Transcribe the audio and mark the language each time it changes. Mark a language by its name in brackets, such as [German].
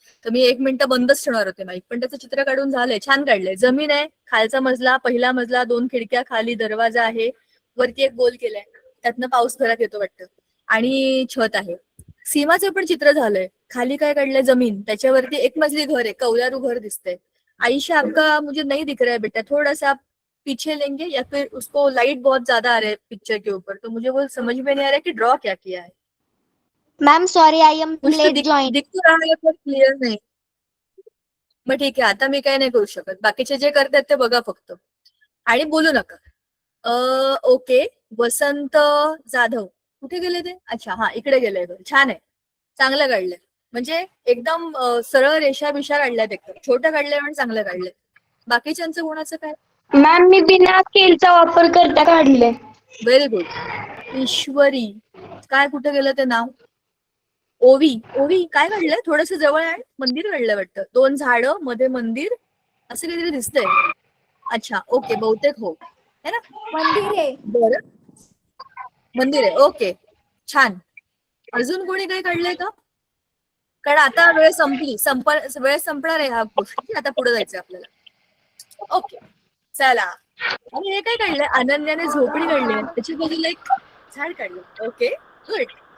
[Marathi] तर मी 1 मिनिट बंदच ठेवणार होते माईक, पण त्याचं चित्र काढून झालंय. छान काढलंय. जमीन आहे, खालचा मजला, पहिला मजला, 2 खिडक्या, खाली दरवाजा आहे, वरती एक गोल केलाय, त्यातनं पाऊस घरात येतो वाटतं, आणि छत आहे. सीमाचं पण चित्र झालंय. खाली काय काढलंय? जमीन, त्याच्यावरती 1 मजली घर आहे, कौलारू घर दिसतंय. [Hindi] आईशा आपका मुझे नहीं दिख रहा है बेटा, थोड़ा सा पीछे लेंगे या फिर उसको लाइट बहुत ज्यादा आ रहा है पिक्चर के ऊपर, तो मुझे वो समझ में नहीं आ रहा है कि ड्रॉ क्या किया है. [English] Ma'am sorry, I am late join. [Hindi] दिख तो रहा है [Marathi] पण क्लिअर नाही. मग ठीक आहे, आता मी काय नाही करू शकत. बाकीचे जे करतात ते बघा फक्त आणि बोलू नका. ओके. वसंत जाधव कुठे गेले ते? अच्छा, हा, इकडे गेले. छान आहे, चांगलं काढलंय. म्हणजे एकदम सरळ रेषा बिषा काढल्यात, एकदम छोटं काढलंय पण चांगलं काढलंय. बाकीच्यांचं कोणाचं काय? मॅम मी बिना स्केलचा वापर करता काढले. [English] Very good. [Marathi] ईश्वरी काय, कुठे गेलं ते नाव? ओवी काय काढलंय? थोडस जवळ आहे, मंदिर काढलंय वाटतं. 2 झाडं, मध्ये मंदिर, असं काहीतरी दिसतंय. अच्छा, ओके, बहुतेक हो है ना, मंदिर आहे. बरं, मंदिर आहे. ओके, छान. अजून कोणी काही काढलंय का? कारण आता वेळ संपली, वेळ संपणार आहे ह्या गोष्टी. आता पुढे जायचंय आपल्याला. ओके, चला. आणि हे काय काढलंय? अनन्याने झोपडी काढली, त्याची बाजूला एक झाड काढलं. Okay, good.